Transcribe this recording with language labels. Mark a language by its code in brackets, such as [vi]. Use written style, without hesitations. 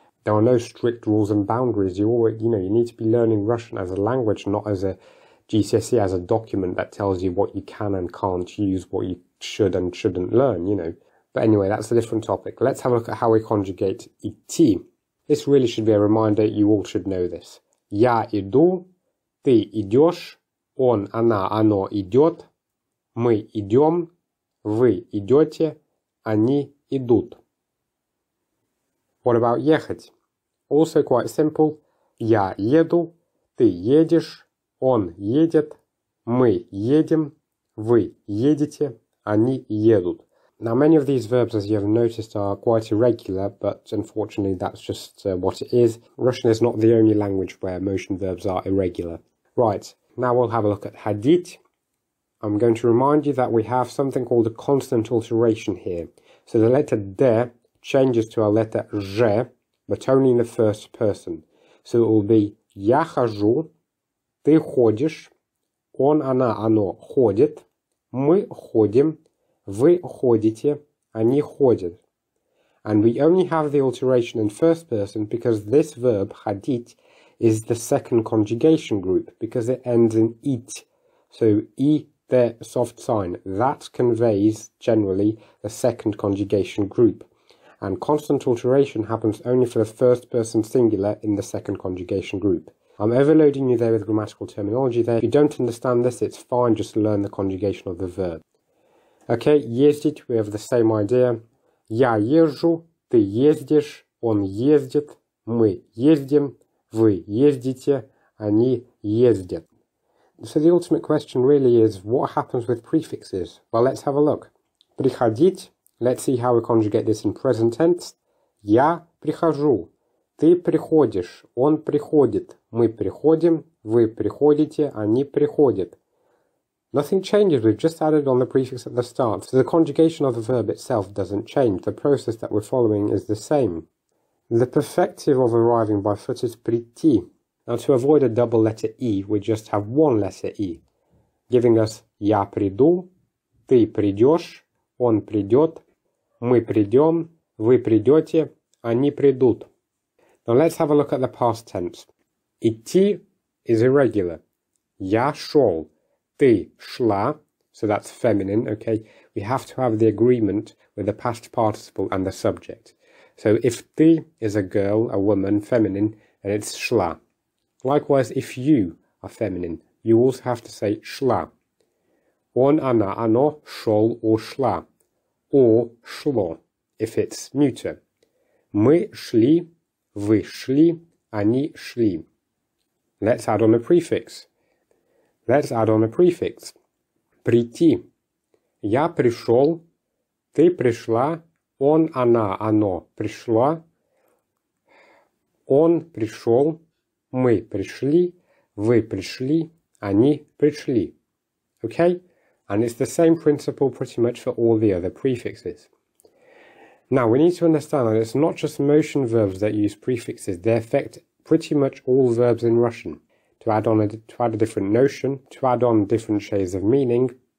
[en] There are no strict rules and boundaries. You need to be learning Russian as a language, not as a GCSE, as a document that tells you what you can and can't use, what you should and shouldn't learn, But anyway, that's a different topic. Let's have a look at how we conjugate идти. This really should be a reminder. You all should know this. [ru] Я иду, ты идешь, он, она, оно идет, мы идем, вы идете, они идут. [en] What about ехать? Also quite simple. [ru] Я еду, ты едешь, он едет, мы едем, вы едете, они едут. [en] Now many of these verbs, as you have noticed, are quite irregular, but unfortunately that's just what it is. Russian is not the only language where motion verbs are irregular. Right, now we'll have a look at ходить. I'm going to remind you that we have something called a consonant alteration here. So the letter D changes to a letter Ж, but only in the first person. So it will be [ru] я хожу, ты ходишь, он, она, оно ходит, мы ходим, вы ходите, они ходят. [en] And we only have the alteration in first person because this verb, ходить, is the second conjugation group because it ends in it. So I, the soft sign, that conveys generally the second conjugation group. And constant alteration happens only for the first person singular in the second conjugation group. I'm overloading you there with grammatical terminology there. If you don't understand this, it's fine, just learn the conjugation of the verb. Okay, ездить, we have the same idea. [ru] Я езжу, ты ездишь, он ездит, мы ездим, вы ездите, они ездят. [en] So the ultimate question really is, what happens with prefixes? Well, let's have a look. Приходить, let's see how we conjugate this in present tense. [ru] Я прихожу, ты приходишь, он приходит, мы приходим, вы приходите, они приходят. [en] Nothing changes, we've just added on the prefix at the start, so the conjugation of the verb itself doesn't change, the process that we're following is the same. The perfective of arriving by foot is прийти. Now to avoid a double letter E, we just have one letter E, giving us [ru] я приду, ты придешь, он придет, мы придем, вы придете, они придут. [en] Now let's have a look at the past tense. Идти is irregular. [ru] Я шел. Ты шла, [en] so that's feminine, okay? We have to have the agreement with the past participle and the subject. So if ты is a girl, a woman, feminine, then it's шла. Likewise, if you are feminine, you also have to say шла. [ru] Он, она, оно, шел or шла. [en] Or шло, if it's neuter. [ru] Мы шли, вы шли, они шли. [en] Let's add on a prefix. Let's add on a prefix. Прийти. [ru] Я пришел, ты пришла, он, она, оно пришло, он пришел, мы пришли, вы пришли, они пришли. [en] Okay? And it's the same principle pretty much for all the other prefixes. Now, we need to understand that it's not just motion verbs that use prefixes. They affect pretty much all verbs in Russian. To add a different notion, to add on different shades of meaning.